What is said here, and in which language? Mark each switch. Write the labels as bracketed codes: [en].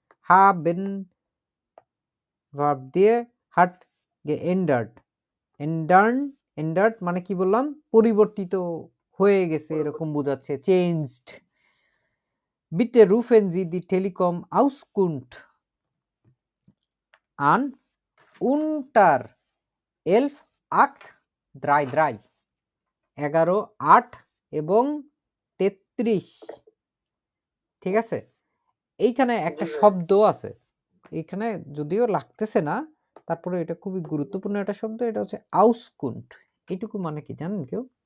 [bn] haben verb দিয়ে [de] hat geändert, [bn] ändert মানে কি বললাম? পরিবর্তিত হয়ে গেছে এরকম বোঝাচ্ছে, changed. [de] bitte rufen Sie die Telekom Auskunft an unter 11-8-33 11-8 এবং 33। [bn] ঠিক আছে, এইখানে একটা শব্দ আছে, এইখানে যদিও লাগতেছে না, তারপরে এটা খুবই গুরুত্বপূর্ণ একটা শব্দ, এটা হচ্ছে আউসকুন্ট। এইটুকু মানে কি জানেন কেউ?